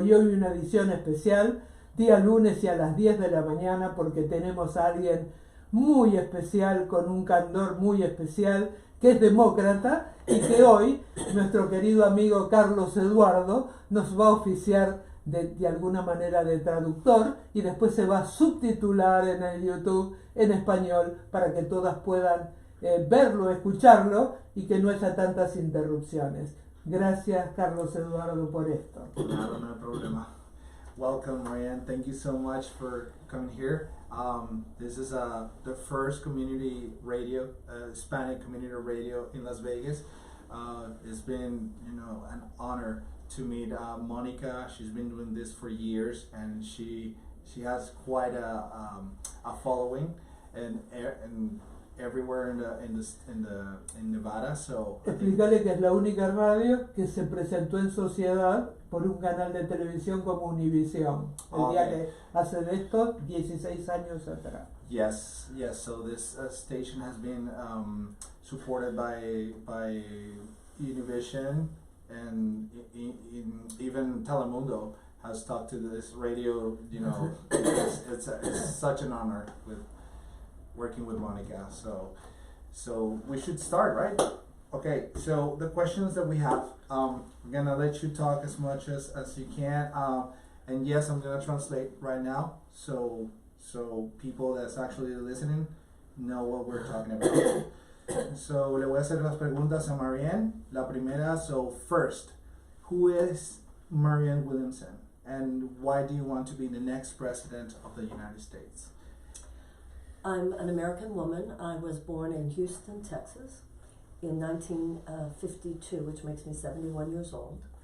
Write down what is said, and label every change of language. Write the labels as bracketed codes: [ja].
[es] Y hoy una edición especial, día lunes y a las 10 de la mañana, porque tenemos a alguien muy especial, con un candor muy especial, que es demócrata y que hoy nuestro querido amigo Carlos Eduardo nos va a oficiar de alguna manera de traductor y después se va a subtitular en el YouTube en español para que todas puedan verlo, escucharlo y que no haya tantas interrupciones. Gracias, Carlos Eduardo, por esto. No problema. [en] Welcome, [es] Marianne. [en] Thank you so much for coming here. This is the first community radio, Hispanic community radio in Las Vegas. It's been, an honor to meet Monica. She's been doing this for years, and she has quite a following, and everywhere in Nevada. So [es] explícale que es la única radio que se presentó en sociedad por un canal de televisión como Univisión, el día que hace de esto 16 años atrás. [en] Yes. So this station has been supported by Univision, and even Telemundo has talked to this radio. It's such an honor with working with Monica. So we should start, right? Okay, so the questions that we have, I'm gonna let you talk as much as you can, and yes, I'm gonna translate right now, so people that's actually listening know what we're talking about. [es] So le voy a hacer las preguntas a Marianne. La primera, [en] so first, who is Marianne Williamson, and why do you want to be the next president of the United States? I'm an American woman. I was born in Houston, Texas in 1952, which makes me 71 years old.